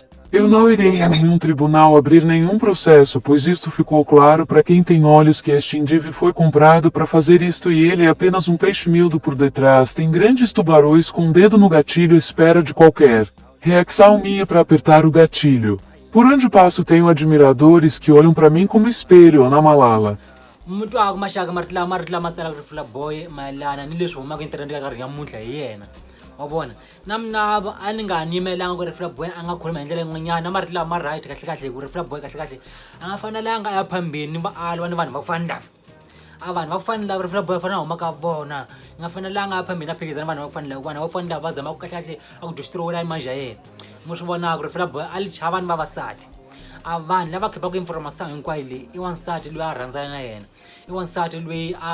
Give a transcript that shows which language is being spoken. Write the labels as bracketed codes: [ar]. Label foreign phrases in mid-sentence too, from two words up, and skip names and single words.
[pt] Eu não irei a nenhum tribunal abrir nenhum processo, pois isto ficou claro para quem tem olhos que este indivíduo foi comprado para fazer isto e ele é apenas um peixe miúdo por detrás, tem grandes tubarões com um dedo no gatilho à espera de qualquer reação minha para apertar o gatilho. Por onde passo tenho admiradores que olham para mim como espelho, Ana Malala. [ts] mutwaka maxaka marito lama tsalaka Refula Boy mayelana ni leswi humaka inthanete ka nkarhi namuntlha hi yena wa vona na mina a ni nga yimelanga ku Refula Boy a nga khuluma hi ndlela yin'wanyana na marito lama right kahle ku Refula Boy kahle a nga fanelanga a ya phambeni ni vaali ni vanhu va ku fana lava a vanhu va ku fana lava Refula Boy a fanele a huma ka vona i nga fanelanga a phambeni a phikizana vanhu va ku fana lava vanhu va ku fana lava va zama ku kahle a ku destroy-la image ya yena mo swi vonaka Refula Boy a li chava ni vavasati a vanhu lava khipaka information hinkwayo leyi i wansati loyi a rhandzana na yena i wansati loyi